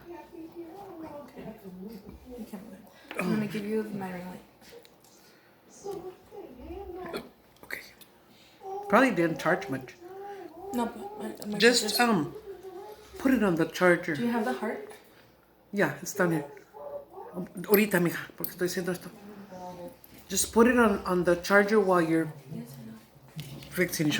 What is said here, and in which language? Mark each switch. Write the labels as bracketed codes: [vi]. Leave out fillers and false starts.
[en] You can't move it. I'm gonna give you my ring light. Okay. Probably didn't charge much. No, but my Just put it on the charger. Do you have the heart? Yeah, it's down here. [es] Ahorita, mija, porque estoy haciendo esto. [en] Just put it on the charger while you're fixing it.